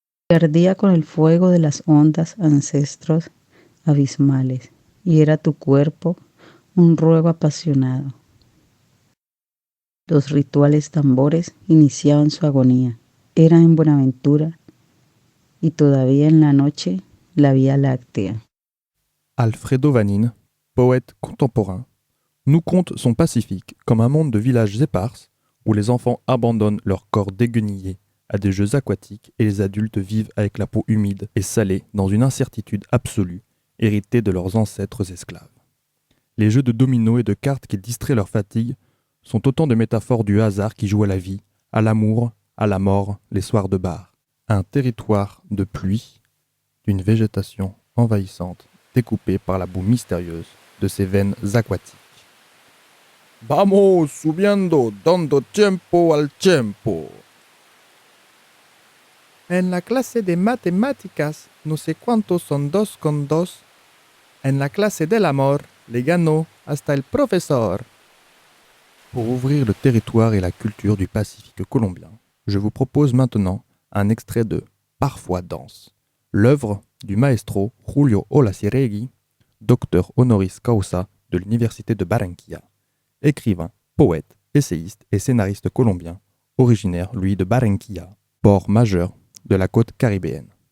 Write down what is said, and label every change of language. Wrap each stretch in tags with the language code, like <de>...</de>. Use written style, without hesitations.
<es>Y ardía con el fuego de las ondas ancestros abismales, y era tu cuerpo un ruego apasionado. Los rituales tambores iniciaban su agonía. Era en Buenaventura, y todavía en la noche la Vía Láctea.</es> <fr>Alfredo Vanin, poète contemporain, nous conte son Pacifique comme un monde de villages épars où les enfants abandonnent leur corps déguenillé à des jeux aquatiques et les adultes vivent avec la peau humide et salée dans une incertitude absolue héritée de leurs ancêtres esclaves. Les jeux de dominos et de cartes qui distraient leur fatigue sont autant de métaphores du hasard qui joue à la vie, à l'amour, à la mort, les soirs de bar. Un territoire de pluie, d'une végétation envahissante découpée par la boue mystérieuse de ses veines aquatiques.</fr> <es>Vamos subiendo, dando tiempo al tiempo. En la clase de matemáticas, no sé cuántos son 2 con 2. En la clase del amor, le ganó hasta el profesor.</es> <fr>Pour ouvrir le territoire et la culture du Pacifique colombien, je vous propose maintenant un extrait de Parfois danse, l'œuvre du maestro Julio Olaciregui, docteur honoris causa de l'Université de Barranquilla, écrivain, poète, essayiste et scénariste colombien, originaire, lui, de Barranquilla, port majeur de la côte caribéenne.</fr>